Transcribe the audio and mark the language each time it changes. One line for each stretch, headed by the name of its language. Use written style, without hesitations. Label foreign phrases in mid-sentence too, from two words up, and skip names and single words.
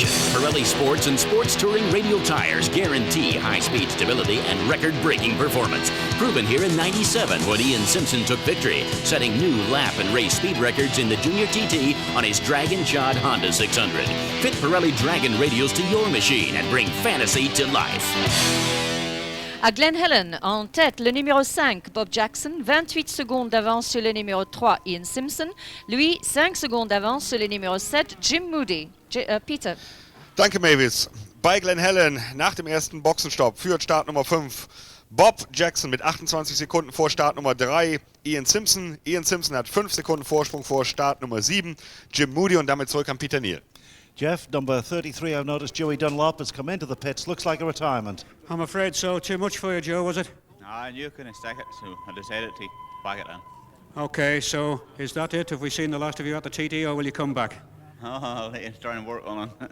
English: Pirelli Sports and Sports Touring radial tires guarantee high-speed stability and record-breaking performance. Proven here in '97 when Ian Simpson took victory, setting new lap and race speed records in the Junior TT on his Dragon-shod Honda 600. Fit Pirelli Dragon radials to your machine and bring fantasy to life.
French: À Glen Helen, en tête, le numéro 5, Bob Jackson, 28 secondes d'avance sur le numéro 3, Ian Simpson. Lui, 5 secondes d'avance sur le numéro 7, Jim Moody. Peter.
German: Danke, Mavis. Bei Glen Helen nach dem ersten Boxenstopp führt Startnummer 5 Bob Jackson mit 28 Sekunden vor Startnummer 3, Ian Simpson. Ian Simpson hat 5 Sekunden Vorsprung vor Startnummer 7, Jim Moody, und damit zurück an Peter Neal.
English: Jeff, number 33, I've noticed Joey Dunlop has come into the pits. Looks like a retirement. I'm afraid so. Too much for you, Joe, was it? I knew you couldn't stack it, so I decided to back it in. Okay, so is that it? Have we seen the last of you at the TT, or will you come back? Oh, I'll let you try and work on it.